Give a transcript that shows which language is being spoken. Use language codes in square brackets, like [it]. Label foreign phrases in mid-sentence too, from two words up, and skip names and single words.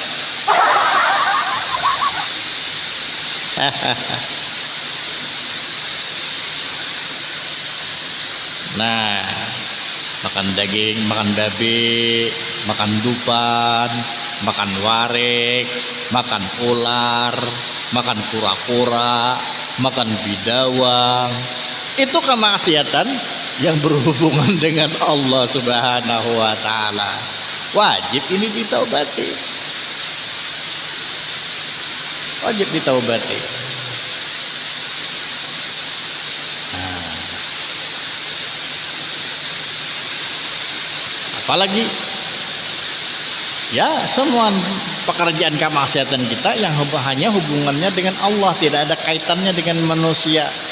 [id] Nah, makan daging, makan babi, makan dupan, makan warek, makan ular, makan kura-kura, makan bidawang, itu kemaksiatan yang berhubungan dengan Allah [ar] Subhanahu wa taala. [id] Wajib ini ditaubati. Wajib ditaubati. Nah, apalagi ya semua pekerjaan kemaksiatan kita yang hanya hubungannya dengan Allah, tidak ada kaitannya dengan manusia.